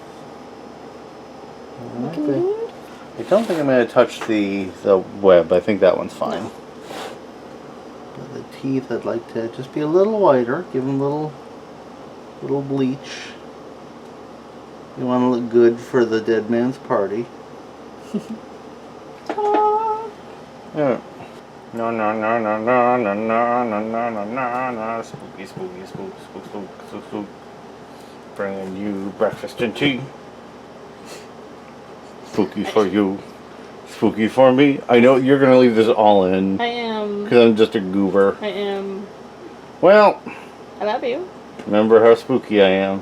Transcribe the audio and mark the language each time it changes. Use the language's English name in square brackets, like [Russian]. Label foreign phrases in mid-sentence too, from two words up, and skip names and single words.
[English] Looking good. I don't think I'm going to touch the web. I think that one's fine. No. But the teeth, I'd like to just be a little whiter. Give them a little bleach. You want to look good for the dead man's party. Ta-da! Yeah. No, no, no, no, no, no, no, no, no, no, no, no. Spooky, spooky, spook, spook, spook, spook, spook. Bringing you breakfast and tea. Spooky for you. Spooky for me. I know you're going to leave this all in. I am. Because I'm just a goober. I am. Well. I love you. Remember how spooky I am.